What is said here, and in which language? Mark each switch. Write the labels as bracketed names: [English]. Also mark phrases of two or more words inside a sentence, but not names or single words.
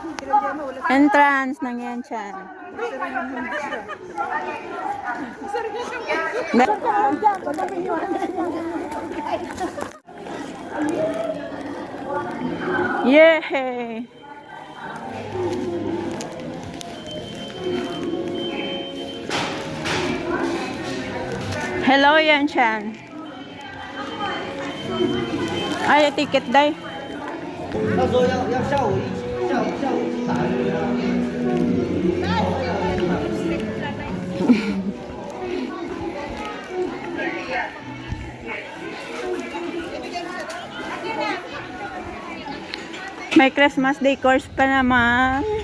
[Filipino] Entrance ng Yantian. Yay! [English] Hello, Yantian. Ay, ticket day. [Chinese] 到时候要下午一起打。 [Filipino] May [English] Christmas decors [Filipino] pa naman.